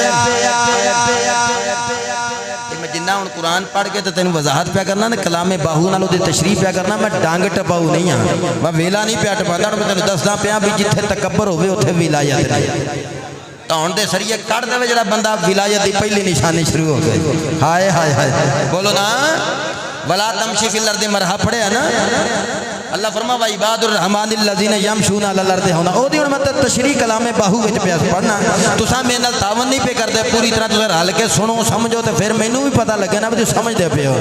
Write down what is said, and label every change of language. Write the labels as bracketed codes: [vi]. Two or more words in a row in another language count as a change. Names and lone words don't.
[pa] میں جناں ہوں قرآن پڑھ کے تو تین وضاحت پیا کرنا نا، کلام باہو نال اودی تشریح پیا کرنا. میں ڈنگ ٹپاؤ نہیں ہاں، میں ویلا نہیں پیا ٹپاتا۔ میں تین دسدا پیا بھی جتھے تکبر ہووے اوتھے ولایت نہیں. دھون دے سریے کڈھ دیوے ذرا بندہ، ولایت کی پہلی نشانی شروع ہو گئی. ہائے ہائے ہائے بولو نا, [ar] ولا تمش في الأرض مرحا [pa] پڑھیا نا. اللہ فرما [ar] وعباد الرحمن الذين يمشون على الأرض هونا. [pa] اودی ہن میں تشریح کلام باہو وچ پیا پڑھنا۔ تساں میرے نال تعاون نہیں پے کردے، پوری طرح تساں رل کے سنو سمجھو تو پھر مینوں بھی پتا لگے نا بھی تسیں سمجھدے پے ہو.